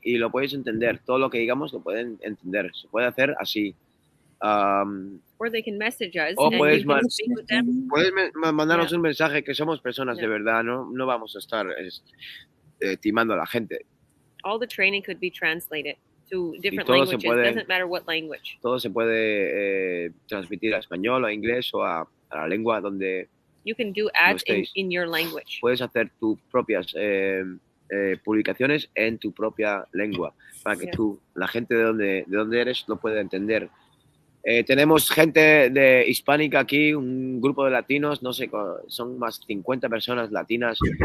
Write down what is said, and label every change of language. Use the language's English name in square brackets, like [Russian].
[Spanish] Y lo podéis entender, todo lo que digamos lo pueden entender, se puede hacer así. [English] Or they can message us [Spanish] o [English] and [Spanish] puedes, [English] you can speak with them. [Spanish] Puedes mandarnos un mensaje, que somos personas de verdad, no vamos a estar timando a la gente. [English] All the training could be translated to different languages. Doesn't matter what language. [Spanish] Todo se puede transmitir a español, a inglés o a la lengua donde [English] you can do ads in your language. [Spanish] Puedes hacer tus propias publicaciones en tu propia lengua para que la gente de donde eres lo pueda entender. Tenemos gente de hispánica aquí, un grupo de latinos, no sé, son más 50 personas latinas.